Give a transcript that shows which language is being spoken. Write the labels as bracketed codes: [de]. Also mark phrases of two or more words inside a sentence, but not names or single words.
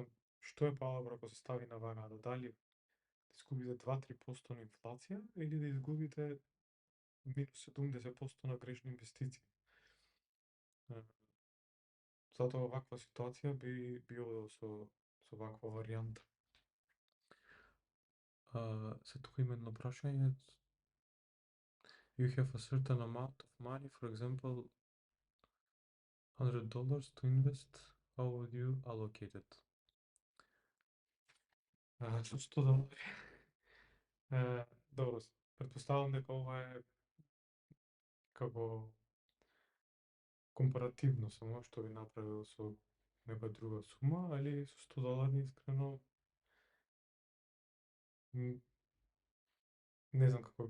[mk] Што е подобро ако се стави на вагата? Дали да изгубите 2-3% на инфлација или да изгубите минус 70% на грешни инвестиции? Затоа ваква ситуација би одел со ваква варијанта. Се тука има едно прашање. [en] You have a certain amount of money, for example, $100 to invest. How would you allocate it? [mk] Со 100 долари. Добро, претпоставам дека ова е како компаративно само што би направил со нека друга сума, али со 100 долари искрено не знам како.